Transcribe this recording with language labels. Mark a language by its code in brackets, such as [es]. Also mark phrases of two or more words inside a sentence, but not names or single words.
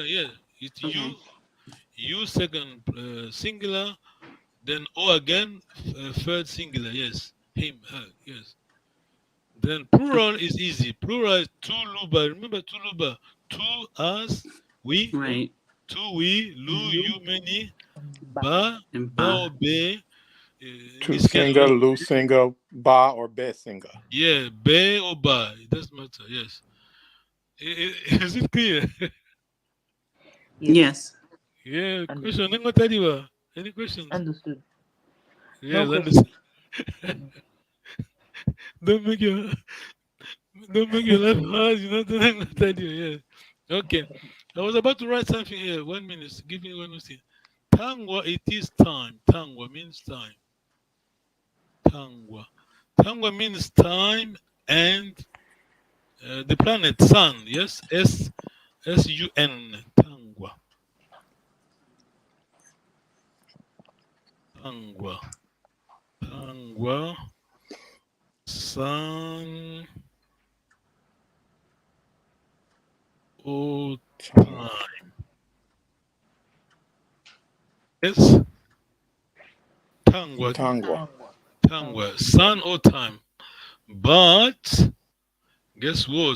[en] Yeah, it's you second singular, then O again third singular. Yes, him, her. Yes. Then plural is easy. Plural is two luba. Remember two luba. Two us, we. Right. Two we, lu, you, many. Ba. Ba, And ba ba. or be. Two This kind singa, of [ln] Lu singa, [en] Ba, or Be singa. yeah, be or ba. It doesn't matter. Yes. Is it clear? Yes. Yeah. Understood. Question. [ln] Nengo tadiwa. [en] Any questions? Understood. Yeah. No Understand. questions. Don't make your laugh hard. You know. [ln] Nengo tadiwa. [en] Yeah. Okay. I was about to write something here. 1 minute. Give me 1 minute. Tangwa. It is time. Tangwa means time. Tangwa. Tangwa means time and the planet Sun. Yes, S-U-N. Tangwa. Tangwa. Tangwa. Sun. Oh, time. Yes. Tangwa. Tangwa. Tangwa. Sun or time. But guess what?